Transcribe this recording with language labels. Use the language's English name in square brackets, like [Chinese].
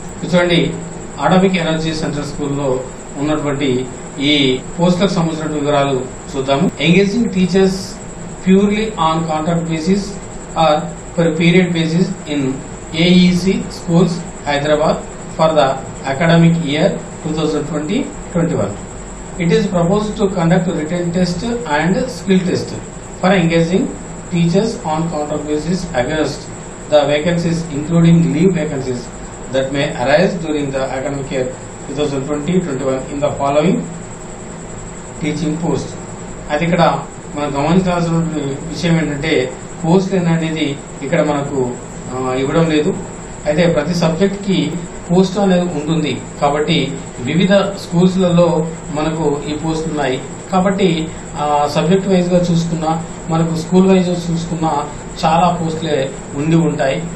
[Telugu] చూడండి, atomic energy central స్కూల్లో ఉన్నటువంటి ఈ పోస్టులకు సంబంధించిన వివరాలు చూద్దాము. [English] Engaging teachers purely on contract basis or per period basis in AEC schools Hyderabad for the academic year 2020-21. It is proposed to conduct written test and skill test for engaging teachers on contract basis against the vacancies, including leave vacancies that may arise during the academic year 2020-21 in the following teaching post. [Telugu] అది ఇక్కడ మనం గమనించాల్సిన విషయం ఏంటంటే post అనేది ఇక్కడ మనకు ఇవ్వడం లేదు. అయితే ప్రతి సబ్జెక్ట్ కి పోస్ట్ అనేది ఉంటుంది. కాబట్టి వివిధ స్కూల్స్లలో మనకు ఈ పోస్టులు ఉన్నాయి. కాబట్టి సబ్జెక్ట్ వైజ్ గా చూసుకున్నా, మనకు స్కూల్ వైజ్ చూసుకున్నా చాలా పోస్టులే ఉండి ఉంటాయి.